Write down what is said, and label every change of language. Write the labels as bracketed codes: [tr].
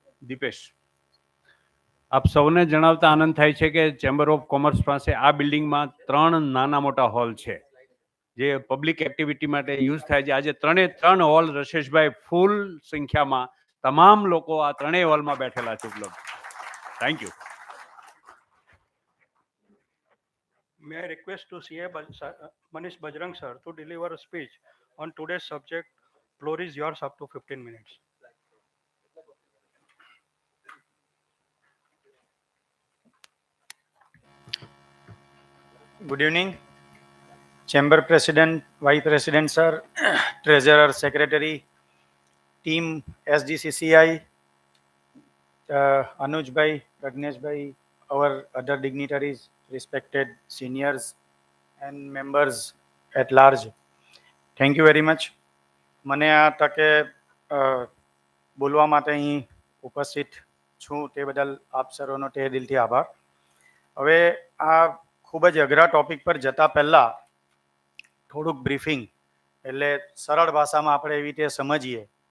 [gu] દીપેશ, આપ સૌને જણાવતા આનંદ થાય છે કે ચેમ્બર ઓફ કોમર્સ પાસે આ બિલ્ડિંગમાં 3 નાના મોટા હોલ છે. જે પબ્લિક એક્ટિવિટી માટે યુઝ થાય છે. આજે 3 હોલ રશેશભાઈ ફૂલ સંખ્યામાં તમામ લોકો આ 3 હોલમાં બેઠેલા છે ઉપલબ્ધ. [en] Thank you. May I request to CA Manish Bajrang sir to deliver a speech on today's subject. Floor is yours up to 15 minutes. Good evening, Chamber President, Vice President sir, Treasurer, Secretary, team SGCCI, Anuj bhai, Ragnesh bhai, our other dignitaries, respected seniors and members at large. Thank you very much. [gu] મને આ તકે બોલવા માટે અહીં ઉપસ્થિત છું તે બદલ આપ સર્વનો તે દિલથી આભાર. હવે આ ખૂબ જ અઘરા ટોપિક પર જતા પહેલા થોડુંક બ્રીફિંગ એટલે સરળ ભાષામાં આપણે એવી રીતે સમજીએ.